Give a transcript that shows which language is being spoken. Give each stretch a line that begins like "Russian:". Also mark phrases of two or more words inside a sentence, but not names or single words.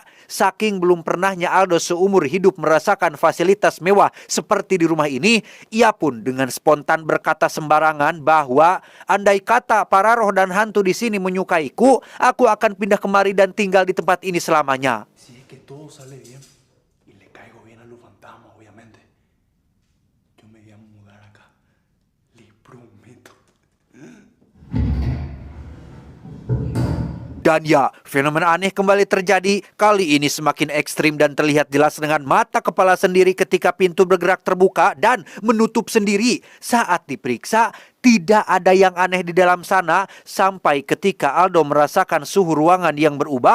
Indonesian: Saking belum pernahnya Aldo seumur hidup merasakan fasilitas mewah seperti di rumah ini, ia pun dengan spontan berkata sembarangan bahwa andai kata para roh dan hantu di sini menyukaiku, aku akan pindah kemari dan tinggal di tempat ini selamanya.
Spanish: Si es que todo sale bien y le caigo bien a los fantasmas, obviamente, yo me voy a mudar acá, les prometo.
Indonesian: Dan ya, fenomena aneh kembali terjadi. Kali ini semakin ekstrim dan terlihat jelas dengan mata kepala sendiri ketika pintu bergerak terbuka dan menutup sendiri. Saat diperiksa, tidak ada yang aneh di dalam sana, sampai ketika Aldo merasakan suhu ruangan yang berubah.